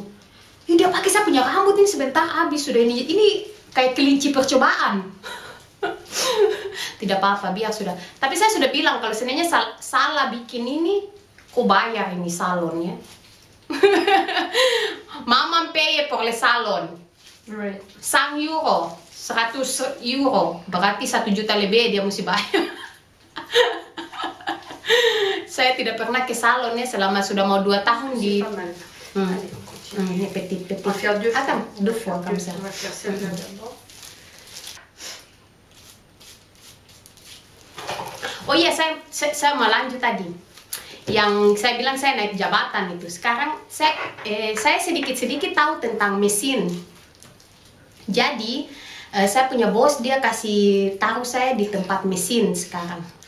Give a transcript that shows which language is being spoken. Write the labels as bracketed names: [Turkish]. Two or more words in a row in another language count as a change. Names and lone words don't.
[Indonesian] Dia pakai saya punya rambut ini sebentar habis sudah ini kayak kelinci percobaan. Tidak apa-apa biar sudah. Tapi saya sudah bilang kalau sebenarnya salah bikin ini. Kau bayar ini salonnya. [French] Mama pay pour le salon. [English] Right. [Indonesian] 100 euro, 100 euro, berarti 1 juta lebih dia mesti bayar. Saya tidak pernah ke salonnya selama sudah mau 2 tahun di. [French] Pas mal. Allez, on continue. [Indonesian] Ini petit. [French] On va faire 2 fois. Attends, 2 fois comme ça. On va faire celle-là d'abord. [Indonesian] Oh iya, saya mau lanjut tadi. Yang saya bilang saya naik jabatan itu. Sekarang saya sedikit-sedikit tahu tentang mesin. Jadi saya punya bos dia kasih taruh saya di tempat mesin sekarang.